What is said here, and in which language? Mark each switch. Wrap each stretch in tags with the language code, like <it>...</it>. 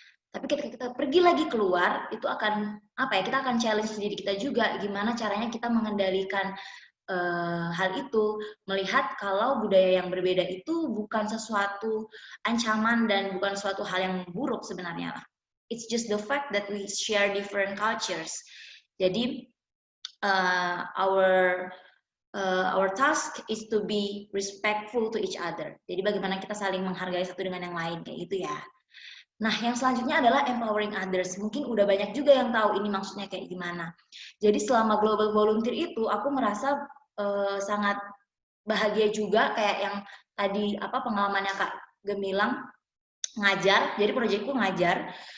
<id>Tapi ketika kita pergi lagi keluar, itu akan kita akan challenge diri kita juga, gimana caranya kita mengendalikan hal itu, melihat kalau budaya yang berbeda itu bukan sesuatu ancaman dan bukan suatu hal yang buruk sebenarnya lah.</id> <en>It's just the fact that we share different cultures. Jadi our task is to be respectful to each other.</en> <id>Jadi bagaimana kita saling menghargai satu dengan yang lain kayak gitu ya. Nah, yang selanjutnya adalah empowering others. Mungkin udah banyak juga yang tahu ini maksudnya kayak gimana. Jadi selama global volunteer itu aku merasa sangat bahagia juga, kayak yang tadi pengalamannya Kak Gemilang ngajar. Jadi proyekku ngajar</id>